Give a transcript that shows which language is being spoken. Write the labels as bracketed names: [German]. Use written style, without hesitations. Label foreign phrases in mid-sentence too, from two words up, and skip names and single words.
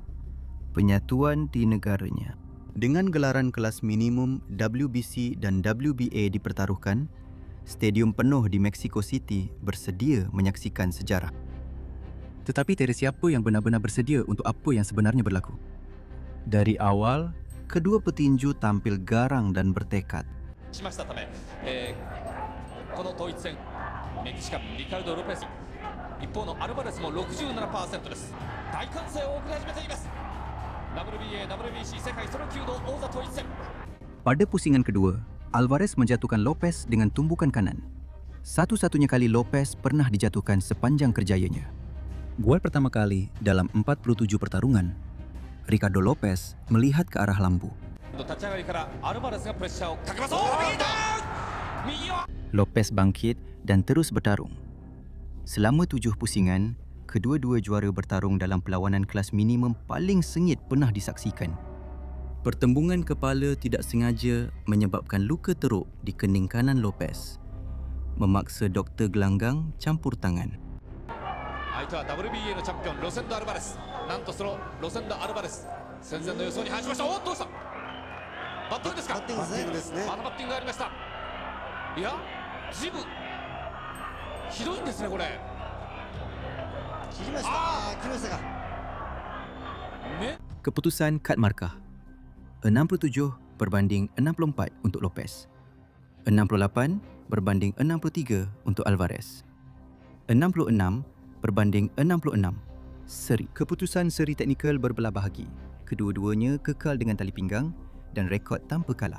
[Malay] Penyatuan di negaranya. Dengan gelaran kelas minimum WBC dan WBA dipertaruhkan, stadium penuh di Mexico City bersedia menyaksikan sejarah. Tetapi tiada siapa yang benar-benar bersedia untuk apa yang sebenarnya berlaku. Dari awal, kedua petinju tampil garang dan bertekad. [Japanese] しましたため、この統一戦メキシカンリカルド・ロペス、一方のアルバレスも 67% です。大歓声を送り始めています。 WBA WBC 世界ソロ級の王座統一戦。 [Malay] Pada pusingan kedua, Alvarez menjatuhkan Lopez dengan tumbukan kanan. Satu-satunya kali Lopez pernah dijatuhkan sepanjang kerjayanya. Gol pertama kali dalam 47 pertarungan. Ricardo Lopez melihat ke arah lampu. [Japanese] 立ち上がりからアルバレスがプレッシャーをかけます。右は [Malay] Lopez bangkit dan terus bertarung. Selama 7 pusingan, kedua-dua juara bertarung dalam perlawanan kelas minimum paling sengit pernah disaksikan. Pertembungan kepala tidak sengaja menyebabkan luka teruk di kening kanan Lopez, memaksa doktor gelanggang campur tangan. [Japanese] 相手は WBA のチャンピオンロセンド・アルバレス。なんとそのロセンド・アルバレス戦前の予想に反しました。おっどうした。バッティングですか。バッティングですね。またバッティングがありました。いやジブひどいんですねこれ。切りましたか。 [Malay] Keputusan kad markah 67 berbanding 64 untuk Lopez, 68 berbanding 63 untuk Alvarez, 66 berbanding 66 seri. Keputusan seri teknikal berbelah bahagi. Kedua-duanya kekal dengan tali pinggang dan rekod tanpa kalah.